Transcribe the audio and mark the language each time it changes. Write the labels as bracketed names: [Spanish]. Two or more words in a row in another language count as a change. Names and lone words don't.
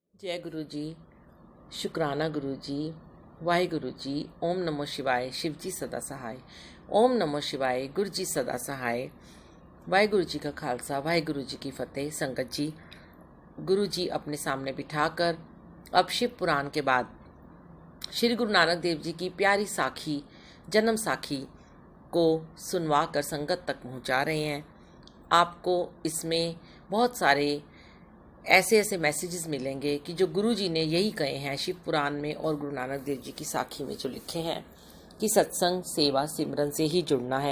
[Hindi] जय गुरु जी, शुक्राना गुरु जी, वाहिगुरु जी। ओम नमो शिवाय, शिव जी सदा सहाय। ओम नमो शिवाय, गुरु जी सदा सहाय। वाहिगुरु जी का खालसा, वाहिगुरु जी की फतेह। संगत जी, गुरु जी अपने सामने बिठाकर अब शिव पुराण के बाद श्री गुरु नानक देव जी की प्यारी साखी, जन्म साखी को सुनवा कर संगत तक पहुंचा रहे हैं। आपको इसमें बहुत सारे ऐसे ऐसे मैसेजेस मिलेंगे कि जो गुरु जी ने यही कहे हैं शिव पुराण में और गुरु नानक देव जी की साखी में जो लिखे हैं कि सत्संग, सेवा, सिमरन से ही जुड़ना है।